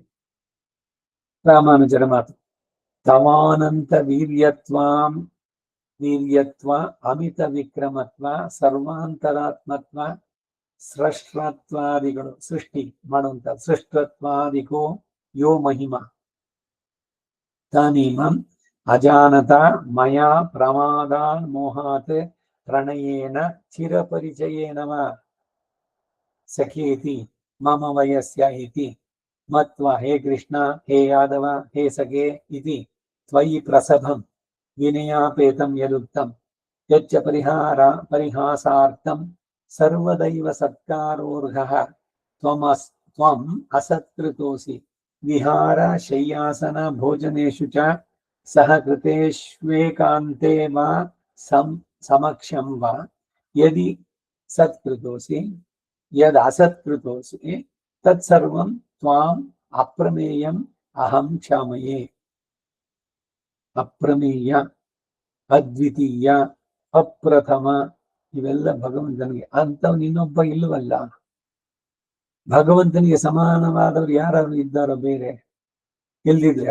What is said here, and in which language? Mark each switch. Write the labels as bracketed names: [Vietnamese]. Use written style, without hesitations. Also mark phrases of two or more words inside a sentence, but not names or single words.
[Kannada] ರಾಮಾನುಜರ ಮಾತು: [Sanskrit] ತವಾನಂತ ವೀರ್ಯತ್ವ ಅಮಿತ ವಿಕ್ರಮತ್ವ ಸರ್ವಾಂತರಾತ್ಮತ್ವ ಸೃಷ್ಟತ್ವಾದಿಗಳು, [Kannada] ಸೃಷ್ಟಿ ಮಾಡುವಂತ [Sanskrit] ಸೃಷ್ಟತ್ವಾದಿಕೋ ಯೋ ಮಹಿಮಾ ತಾನೀಮಂ ಅಜಾನತ ಮಯಾ ಪ್ರಮಾದಾನ್ ಮೋಹಾತ್ ಪ್ರಣಯೇನ ಚಿರಪರಿಚಯೇನ ವಾ ಸಖೇತಿ ಮಮ ವಯಸ್ಯ ಇತಿ ಮತ್ವಾ ಹೇ ಕೃಷ್ಣ ಹೇ ಯಾದವ ಹೇ ಸಖೇ ಇತಿ ತ್ವಯಿ ಪ್ರಸಭಂ ವಿನಯಾಪೇತಂ ಯದುಕ್ತಂ ಯಚ್ಚ ಪರಿಹಾಸಾರ್ಥಂ ಸರ್ವದೈವ ಸತ್ಕಾರೋರ್ಹಃ ತ್ವಂ ಅಸತ್ಕೃತೋಸಿ ವಿಹಾರ ಶಯ್ಯಾಸನ ಭೋಜನೇಷು ಚ ಸಹ ಕೃತೇಷ್ವೇಕಾಂತೆ ವಾ ಸಮಕ್ಷಂ ವಾ ಯದಿ ಸತ್ಕೃತೋಸಿ ಯದ್ ಅಸತ್ಕೃತೋಸಿ ತತ್ಸರ್ವಂ ತ್ವಾಂ ಅಪ್ರಮೇಯಂ ಅಹಂ ಕ್ಷಾಮಯೇ. [Kannada] ಅಪ್ರಮೇಯ, ಅದ್ವಿತೀಯ, ಅಪ್ರಥಮ ಇವೆಲ್ಲ ಭಗವಂತನಿಗೆ. ಅಂಥವ್ನು ಇನ್ನೊಬ್ಬ ಇಲ್ಲವಲ್ಲ. ಭಗವಂತನಿಗೆ ಸಮಾನವಾದವರು ಯಾರು ಇದ್ದಾರೋ ಬೇರೆ ಎಲ್ಲಿದ್ರೆ?